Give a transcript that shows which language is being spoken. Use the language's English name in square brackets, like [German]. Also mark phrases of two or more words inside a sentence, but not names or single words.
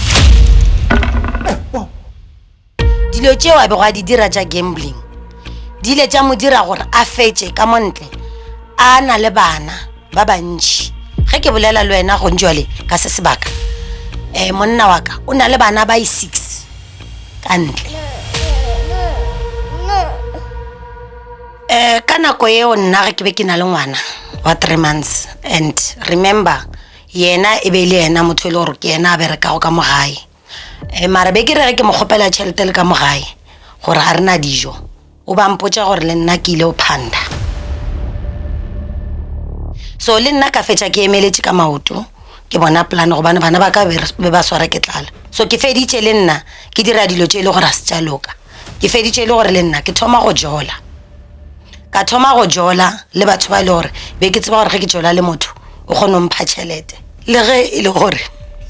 [Northern Sotho] dilo tšeo a bego a di dira tša gambling di ile tša mo dira gore a fetše ka montle a na le bana ba bantši ge ke bolela le wena go ntšwale ka se sebaka monna wa ka o na le bana ba 6 ka ntle ka nako eo nna ge ke be ke na le ngwana wa 3 [English] months and remember [Northern Sotho] yena e be le yena motho le gore ke yena a berekago ka mogae mara be ke re ge ke mo kgopela tšhelete le ka mogae gore ga rena dijo o ba mpotša gore le nna ke ile o phanda so le nna ka fetša ke emeletše ka maoto ke bona plan gobane bana ba ka be ba swara ke tlala so ke feditše le nna ke dira dilo tše e le gore a se tša loka ke feditše le gore le nna ke thoma go jola ka thoma go jola le batho ba le gore be ke tseba gore ge ke jola le motho o kgone go mpha tšhelete le ge e le gore